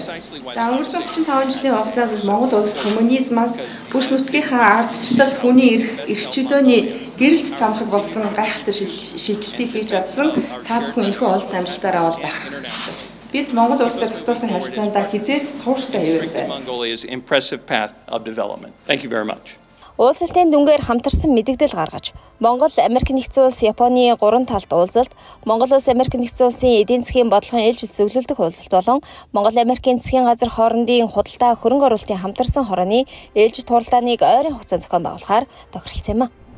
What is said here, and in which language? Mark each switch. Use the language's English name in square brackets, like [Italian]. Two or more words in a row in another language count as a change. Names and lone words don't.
[Mongolian] За өнгөрсөн 35 жилийн хугацаанд Монгол улс коммунизмаас бүс нутгийнхаа ардчлал, хүний эрх чөлөөний гэрэлт замхаг болсон гайхалтай шийдэлтийг хийж чадсан та бүхэн энэхүү олд амжилтаараа бол бахархдаг. Бид Монгол улстай тогтоосон харилцаандаа хизээд тууштай хэвээр байна. [English] Mongolia's impressive path of development. Thank you very much. [Mongolian] Уулзалтын дүнгээр хамтарсан мэдэгдэл гаргаж, Монгол, Америк нэгдсэн улс, Японы 3 талт уулзалт, Монгол улс, Америк нэгдсэн улсын эдийн засгийн бодлогын ээлжид зөвлөлдөх уулзалт болон Монгол, Америкийн засгийн газар хоорондын худалдаа хөрөнгө оруулалтын хамтарсан хорооны ээлжид хуралдааныг ойрын хугацаанд зохион байгуулахаар тохиролцсон юм а.